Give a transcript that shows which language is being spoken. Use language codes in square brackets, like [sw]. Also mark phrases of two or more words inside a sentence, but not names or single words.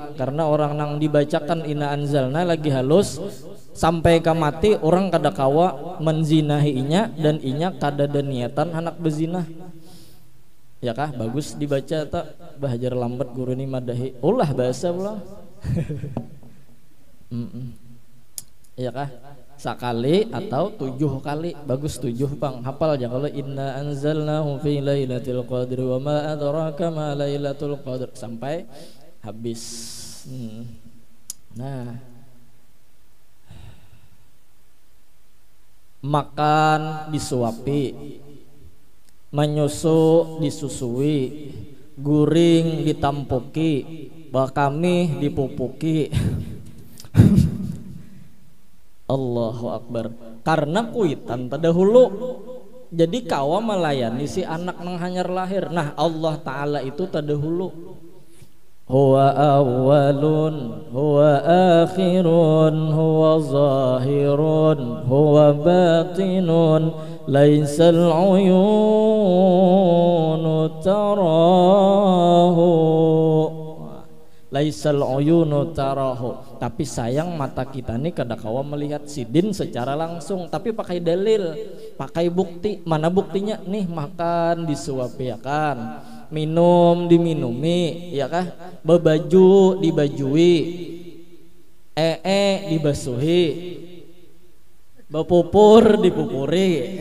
[bjn] Karena orang nang dibacakan [ar] إنا أنزلنا [bjn] lagi halus sampai ke mati, orang kada kawa menzinahinya, dan inya kada ada niatan anak bezinah. Ya kah, bagus dibaca tak bahajar lambat guru ini madahi ulah bahasa ulah. Ya kah, sekali atau 7 kali, bagus 7 bang, hafal aja. [ar] Kalau إنا أنزلناه في ليلة القدر وما أدراك ما ليلة القدر [bjn] sampai habis. Nah, makan disuapi, menyusu disusui, guring ditampuki, bakami dipupuki. [ar] الله أكبر. [bjn] Karena kuitan terdahulu, jadi kawa melayani si anak nang hanyar lahir. Nah, Allah Ta'ala itu terdahulu. [ar] هو الأول، هو الآخر، هو الظاهر، هو الباطن، ليس العيون تراه، ليس العيون تراه. [bjn] Tapi sayang mata kita nih kada kawa melihat sidin secara langsung, tapi pakai dalil, pakai bukti. Mana buktinya? Nih, makan disuapi ya kan, minum diminumi ya kah, bebaju dibajui, dibasuhi, bepupur dipupuri.